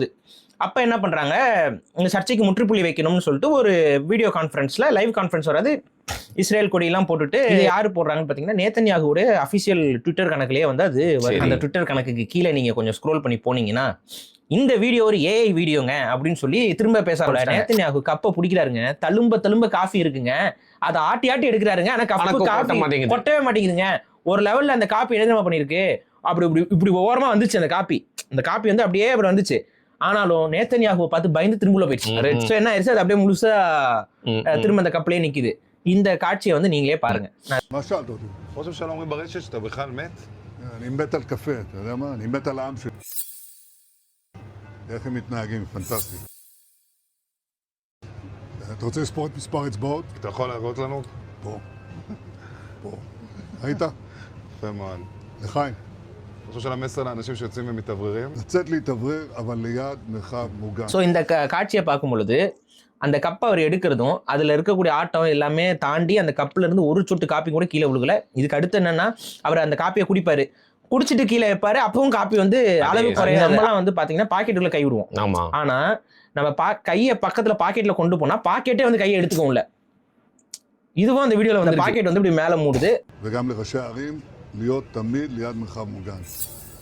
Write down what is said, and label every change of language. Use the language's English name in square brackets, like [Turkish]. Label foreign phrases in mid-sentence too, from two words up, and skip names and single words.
[Tamil] அப்ப என்ன பண்றாங்க, இந்த சர்ச்சைக்கு முற்றுப்புள்ளி வைக்கணும்னு சொல்லிட்டு ஒரு [English] video conference-la live conference [Tamil] வராது, இஸ்ரேல் கொடியெல்லாம் போட்டுட்டு யாரு போடுறாங்கன்னு பாத்தீங்கன்னா நேத்தன்யாகுவோட [English] official Twitter [Tamil] கணக்குலயே வந்து அது அந்த ட்விட்டர் கணக்குக்கு கீழே நீங்க கொஞ்சம் ஸ்க்ரோல் பண்ணி போனீங்கன்னா இந்த வீடியோ ஒரு [English] AI video-nga [Tamil] அப்படின்னு சொல்லி திரும்ப பேச நேத்தன்யாகு கப்பை பிடிக்கிறாருங்க, தழும்ப காஃபி இருக்குங்க, அதை ஆட்டி எடுக்கிறாருங்க, ஆனா காஃபி கொட்டவே மாட்டேங்குதுங்க. ஒரு லெவல்ல அந்த காப்பி என்ன பண்ணிருக்கு, இப்படி ஓரமா வந்துச்சு அந்த காப்பி வந்து அப்படியே அப்படி வந்துச்சு. ஆனாலும் நேத்தன்யாகுவை பார்த்து பயந்து திரும்ப போயிடுச்சு. என்ன ஆயிடுச்சு, அது அப்படியே முழுசா திரும்ப அந்த கப்பலே நிக்குது. இந்த காட்சியை வந்து நீங்களே பாருங்க. [Hebrew] אני מת על קפה, אתה יודע מה? אני מת על העם שלי. איך הם מתנהגים, פנטסטי. אתה רוצה לספור את מספר אצבעות? אתה יכול להראות לנו? פה. ראית? יפה מאוד. לחיים. אני חושב של המסר לאנשים שיוצאים ומתאווררים? לצאת להתאוורר, אבל ליד מרחב מוגן. [Tamil] இந்த காட்சியை பார்க்கும் பொழுது அந்த கப்பை அவர் எடுக்கிறதும் அதுல இருக்கக்கூடிய ஆட்டம் எல்லாமே தாண்டி அந்த கப்ல இருந்து ஒரு சொட்டு காப்பி கூட கீழே விழுகல. இதுக்கு அடுத்து என்னன்னா, அவர் அந்த காப்பியை குடிப்பாரு, குடிச்சிட்டு கீழே வைப்பாரு, அப்பவும் காப்பி வந்து அளவு குறைய. நம்மலாம் வந்து பாத்தீங்கன்னா பாக்கெட்டுக்குள்ள கை விடுவோம். ஆனா நம்ம கையை பக்கத்துல பாக்கெட்ல கொண்டு போனா பாக்கெட்டே வந்து கையை எடுத்துக்கோம்ல. இதுவும் அந்த வீடியோல வந்து பாக்கெட் வந்து இப்படி மேல மூடுது. [Hebrew] וגם לראשי הערים להיות תמיד ליד מרחב מוגן.